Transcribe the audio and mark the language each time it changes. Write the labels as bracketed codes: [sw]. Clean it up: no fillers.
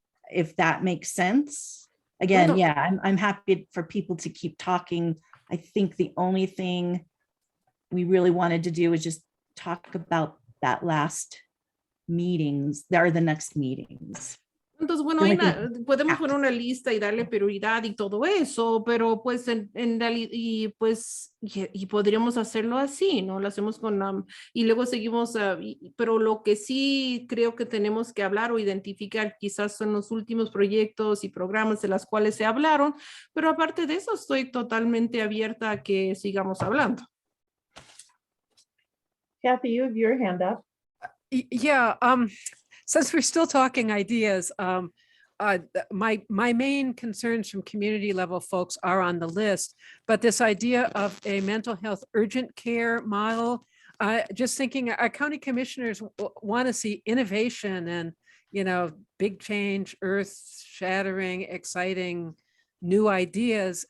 [en] If that makes sense. Again, yeah, I'm happy for people to keep talking. I think the only thing we really wanted to do is just talk about that last meetings, or the next meetings. [es] Entonces, bueno, podemos poner una lista y darle prioridad y todo eso, pero pues en realidad, y podríamos hacerlo así, ¿no? Lo hacemos y luego seguimos, pero lo que sí creo que tenemos que hablar o identificar quizás son los últimos proyectos y programas de las cuales se hablaron, pero aparte de eso estoy totalmente abierta a que sigamos hablando. [en] Kathy, you have your hand up. Yeah, since we're still talking ideas, my main concerns from community level folks are on the list, but this idea of a mental health urgent care model, just thinking our county commissioners want to see innovation and, big change, earth shattering, exciting new ideas.